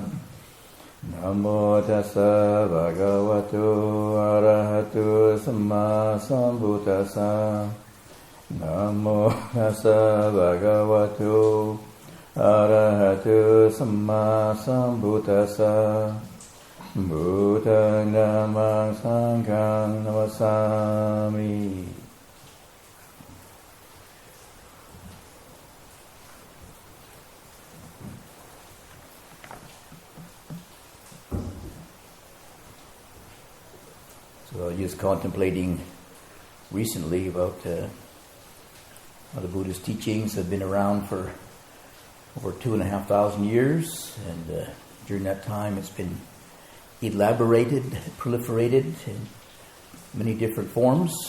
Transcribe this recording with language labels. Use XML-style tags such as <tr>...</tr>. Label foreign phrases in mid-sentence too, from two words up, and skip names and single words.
<pi>Namo tassa bhagavato arahato samma sambuddhassa. Namo tassa bhagavato arahato samma sambuddhassa. Buddhaṃ dhammāṃ saṅghāṃ namassāmi.</pi> <en>So I was just contemplating recently about how the Buddhist teachings have been around for over 2,500 years, and during that time it's been elaborated, proliferated in many different forms.</en>